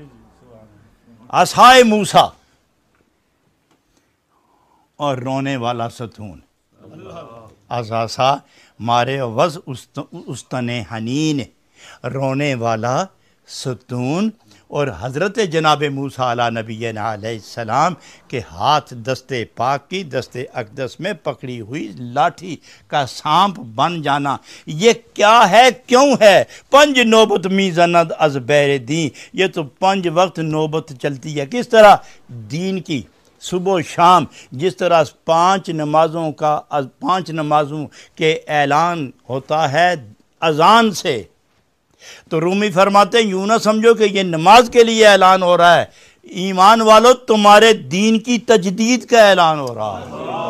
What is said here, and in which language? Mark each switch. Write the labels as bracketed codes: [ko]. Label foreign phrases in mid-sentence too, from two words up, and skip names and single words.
[ur] عصائے موسیٰ، اور رونے والا ستون [fa] از عصا مارے وز استن حنین، [ur] رونے والا ستون، اور حضرت جناب موسیٰ [ar] علیہ نبینا علیہ السلام [ur] کے ہاتھ دست پاک کی دست اقدس میں پکڑی ہوئی لاٹھی کا سانپ بن جانا۔ یہ کیا ہے، کیوں ہے؟ [fa] پنج نوبت می زند از بیر دین، [ur] یہ تو 5 وقت نوبت چلتی ہے۔ کس طرح؟ دین کی، صبح و شام، جس طرح 5 نمازوں کے اعلان ہوتا ہے اذان سے، تو رومی فرماتے ہیں یوں نہ سمجھو کہ یہ نماز کے لیے اعلان ہو رہا ہے، ایمان والو تمہارے دین کی تجدید کا اعلان ہو رہا ہے۔